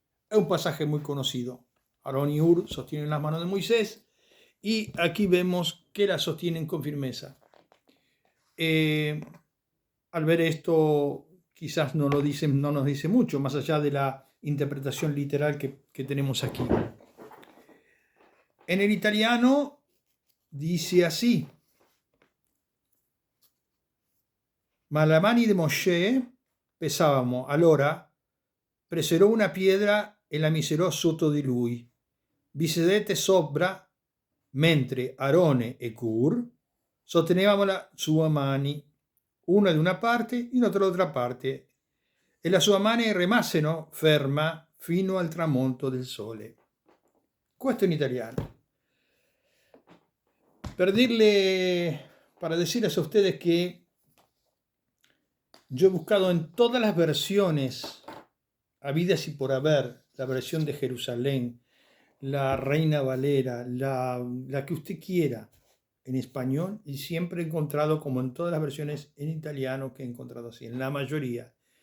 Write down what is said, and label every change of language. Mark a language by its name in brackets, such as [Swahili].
[Spanish] Es un pasaje muy conocido. Aarón y Hur sostienen las manos de Moisés y aquí vemos que la sostienen con firmeza. Al ver esto, quizás no nos dice mucho, más allá de la interpretación literal que tenemos aquí. En el italiano dice así: [Italian] ma le mani di Mosè pesavano, allora presero una pietra e la misero sotto di lui. Vi sedette sopra, mentre Aarone e Hur sostenevano le sue mani, una da una parte e un'altra dall'altra parte, e la sua mano rimasero ferma fino al tramonto del sole. Questo in italiano. [Spanish] Para decirles a ustedes que yo he buscado en todas las versiones habidas y por haber, la versión de Jerusalén, la Reina Valera, la que usted quiera en español, y siempre he encontrado, como en todas las versiones en italiano que he encontrado así, en la mayoría.